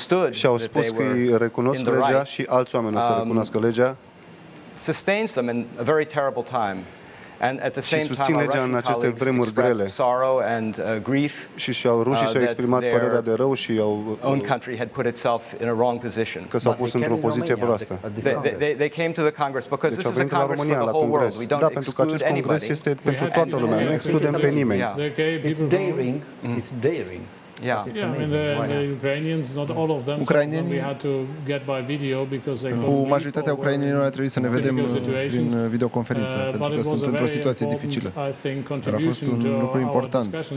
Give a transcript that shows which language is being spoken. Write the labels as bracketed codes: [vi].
[ro] Și au spus că îi recunosc legea și alți oameni o să recunoască legea. [en] Sustains them in a very terrible time. And at the same time, our Russian colleagues expressed sorrow and grief [ro] rușii și-au exprimat părerea de rău și [en] own country had put itself in a wrong position. [ro] Că s-au pus într-o poziție proastă. [en] They came to the Congress because this is a Congress for the whole world. We don't [ro] pentru că acest congres este pentru toată lumea, nu excludem pe nimeni. [en] It's daring. It's daring. Yeah, the Ukrainians, not all of them, we had to get by video because they [ro] cu majoritatea ucrainienilor a trebuit să ne vedem prin videoconferință, pentru că sunt într-o situație dificilă. Dar a fost un lucru important.